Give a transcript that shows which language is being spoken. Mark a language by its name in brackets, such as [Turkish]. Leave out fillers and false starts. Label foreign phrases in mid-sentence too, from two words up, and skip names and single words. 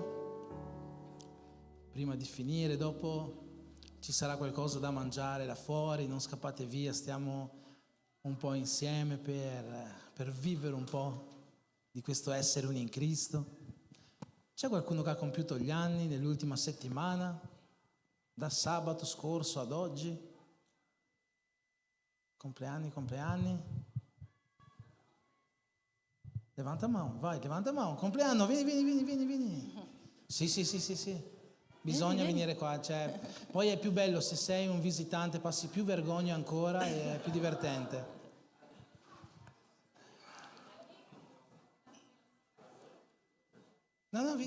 [Italian] Prima di finire, dopo ci sarà qualcosa da mangiare là fuori, non scappate via, stiamo un po' insieme per vivere un po' di questo essere uni in Cristo. C'è qualcuno che ha compiuto gli anni nell'ultima settimana, da sabato scorso ad oggi? Compleanni? [Spanish] Levanta mano, [Italian] vai, [Spanish] levanta mano, [Italian] compleanno, vieni. Sì. Bisogna venire qua, cioè, poi è più bello se sei un visitante, passi più vergogna ancora e è più divertente. No, vieni.